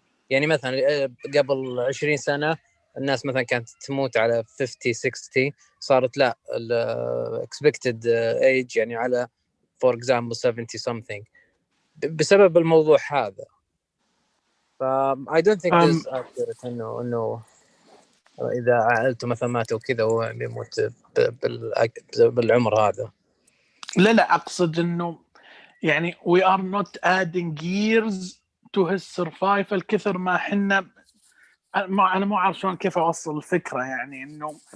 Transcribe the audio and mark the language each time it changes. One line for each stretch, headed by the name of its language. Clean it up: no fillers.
Arabic: يعني مثلا قبل 20 سنة الناس مثلا كانت تموت على 50-60، صارت لا
English: expected age
Arabic: يعني على
English: for example 70 something
Arabic: بسبب الموضوع هذا. ف
English: I don't think this is accurate
Arabic: إنه إذا عائلته مثلا ماتوا كذا هو يموت بالعمر هذا. لا أقصد إنه يعني
English: we are not adding years to his survival
Arabic: كثر ما حنا. أنا مو عارف شلون كيف أوصل الفكرة يعني إنه